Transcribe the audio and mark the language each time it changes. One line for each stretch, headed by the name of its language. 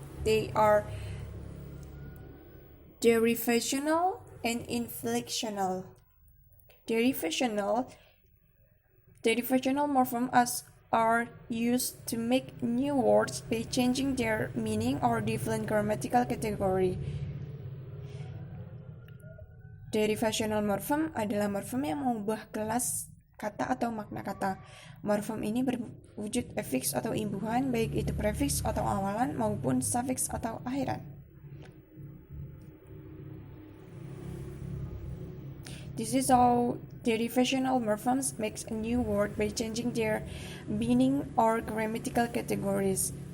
English: They are derivational and inflectional. Derivational Derivational morphemes are used to make new words by changing their meaning or different grammatical category.
Indonesian: Derivational morphem adalah morfem yang mengubah kelas kata atau makna kata. Morfem ini berwujud afiks atau imbuhan, baik itu prefiks atau awalan maupun sufiks atau akhiran.
English: This is how derivational morphemes makes a new word by changing their meaning or grammatical categories.